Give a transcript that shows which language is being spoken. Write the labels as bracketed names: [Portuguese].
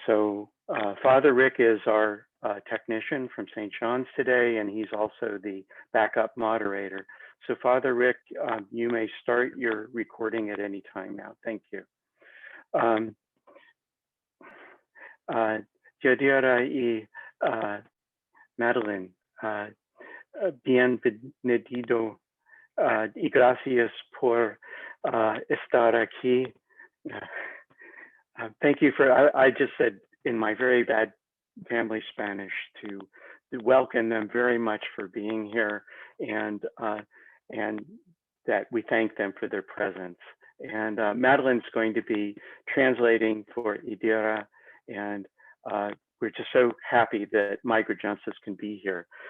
[English] So Father Rick is our technician from St. John's today, and he's also the backup moderator. So Father Rick, you may start your recording at any time now. Thank you. [Spanish] Yadira y Madeline, bienvenido y gracias por estar aquí. [English] Thank you for, I just said in my very bad family Spanish to welcome them very much for being here, and that we thank them for their presence. And Madeline's going to be translating for Yadira, and we're just so happy that Migrant Justice can be here.